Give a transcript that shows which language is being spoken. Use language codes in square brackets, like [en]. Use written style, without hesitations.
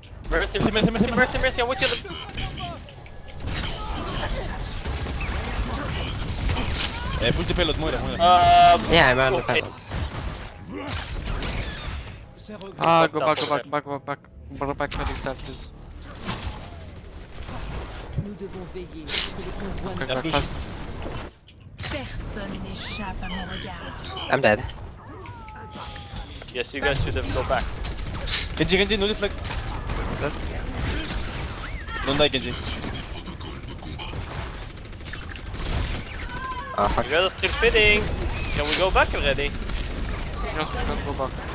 [en] Mercy, mercy, mercy, mercy, mercy, I'm with you. pull the payload, Moira, Moira. Yeah, I'm on the okay. panel. Ah, go back, go back, back, back, back. Go back, medical, please. [fr] Nous devons veiller que le convoi [en] Okay, Yeah, back push. fast. [fr] Personne n'échappe à mon regard. [en] I'm dead. Yes, you guys should have go back. Genji, Genji, no deflect. Don't die, Genji. Oh fuck. You guys are still fitting. Can we go back already? Yes, we can go back.